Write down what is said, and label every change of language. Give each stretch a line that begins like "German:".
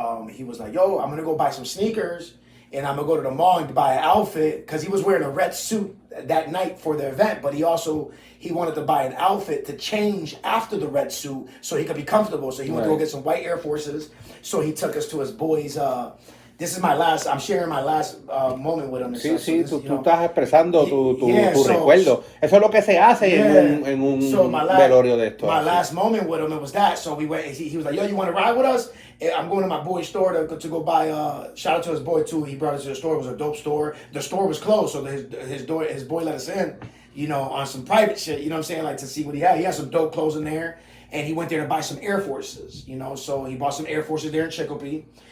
English: He was like, yo, I'm going to go buy some sneakers, and I'm going to go to the mall and buy an outfit, because he was wearing a red suit that night for the event, but he wanted to buy an outfit to change after the red suit so he could be comfortable. So he went to go get some white Air Forces. So he took us to his boys. I'm sharing my last moment with him.
Spanish: Sí, sí, tú estás expresando tu recuerdo. Eso es lo que se hace en un velorio de esto.
English: My last moment with him, it was that. So we went, he was like, yo, you want to ride with us? I'm going to my boy's store to go buy, shout out to his boy too. He brought us to the store. It was a dope store. The store was closed, so his boy let us in, on some private shit, you know what I'm saying? Like to see what he had. He had some dope clothes in there, and he went there to buy some Air Forces, so he bought some Air Forces there in Chicopee.